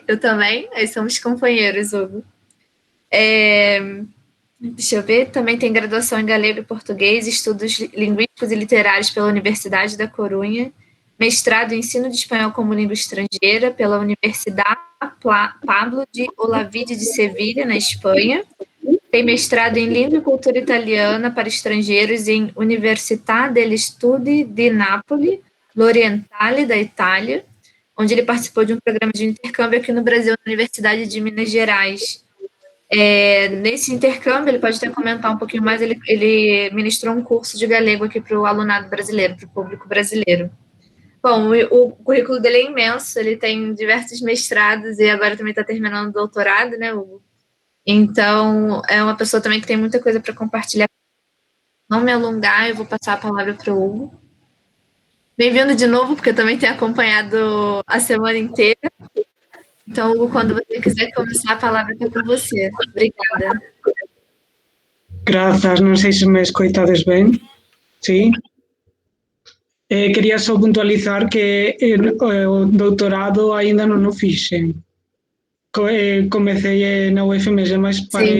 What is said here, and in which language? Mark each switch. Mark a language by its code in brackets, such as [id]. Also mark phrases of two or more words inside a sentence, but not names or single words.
[pt] Eu também, aí somos companheiros, Hugo. Deixa eu ver, também tem graduação em Galego e Português, estudos linguísticos e literários pela Universidade da Corunha, mestrado em Ensino de Espanhol como Língua Estrangeira pela Universidade Pablo de Olavide de Sevilha, na Espanha. Tem mestrado em Língua e Cultura Italiana para estrangeiros em Università degli Studi di Napoli, l'Orientale, da Itália, onde ele participou de um programa de intercâmbio aqui no Brasil, na Universidade de Minas Gerais. Nesse intercâmbio, ele pode até comentar um pouquinho mais, ele ministrou um curso de galego aqui para o alunado brasileiro, para o público brasileiro. Bom, o currículo dele é imenso, ele tem diversos mestrados e agora também está terminando o doutorado, né, Hugo? Então, é uma pessoa também que tem muita coisa para compartilhar. Não me alongar, eu vou passar a palavra para o Hugo. Bem-vindo de novo, porque eu também tenho acompanhado a semana inteira. Então, Hugo, quando você quiser começar, a palavra está com você. Obrigada. [gl] Grazas, non sei se me escoitades ben. Sí. Quería só puntualizar que o doutorado aínda non o fixen. Comecei na UFMG, mas parei...